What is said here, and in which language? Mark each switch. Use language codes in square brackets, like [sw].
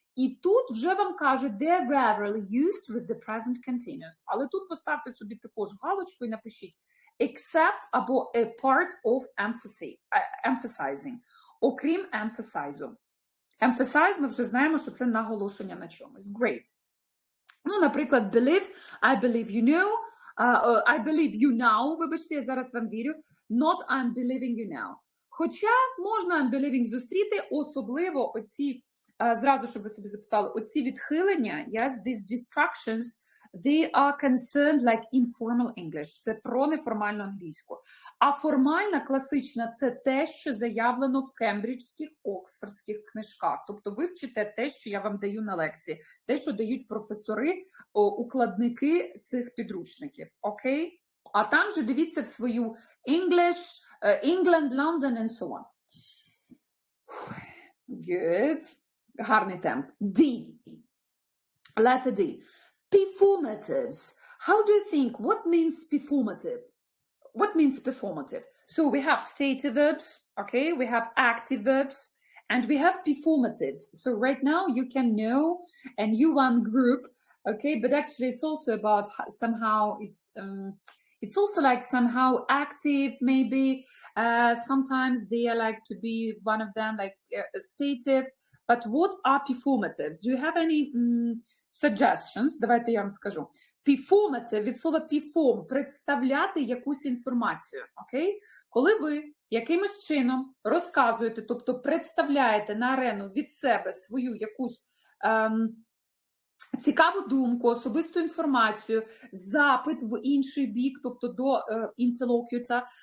[uk] І тут вже вам кажуть, [en] they're rarely used with the present continuous. [uk] Але тут поставте собі також галочку і напишіть except або [en] a part of emphasizing. [uk] Окрім emphasize. Emphasize ми вже знаємо, що це наголошення на чомусь. [en] Great. [uk] Ну, наприклад, [en] believe, I believe you know, I believe you now, [uk] вибачте, я зараз вам вірю, [en] not I'm believing you now. [uk] Хоча можна I'm believing зустріти, особливо оці зразу, щоб ви собі записали, оці відхилення, [en] yes, these distractions, they are concerned like informal English. [uk] Це про неформальну англійську. А формальна, класична – це те, що заявлено в кембриджських, оксфордських книжках. Тобто ви вчите те, що я вам даю на лекції, те, що дають професори, укладники цих підручників. Окей? А там же дивіться в свою English, England, London and so on. [en] Good. [uk] Гарний темп. [en] D. Letter D. Performatives. How do you think? What means performative? What means performative? So we have stative verbs, okay? We have active verbs, and we have performatives. So right now you can know a new one group, okay? But actually it's also about somehow it's also like somehow active, maybe. Sometimes they are like to be one of them, like stative. But what are performatives? Do you have any suggestions? [uk] Давайте я вам скажу. Performative від слова perform – представляти якусь інформацію. [en] Okay? [uk] Коли ви якимось чином розказуєте, тобто представляєте на арену від себе свою якусь цікаву думку, особисту інформацію, запит в інший бік, тобто до інтерлокютора.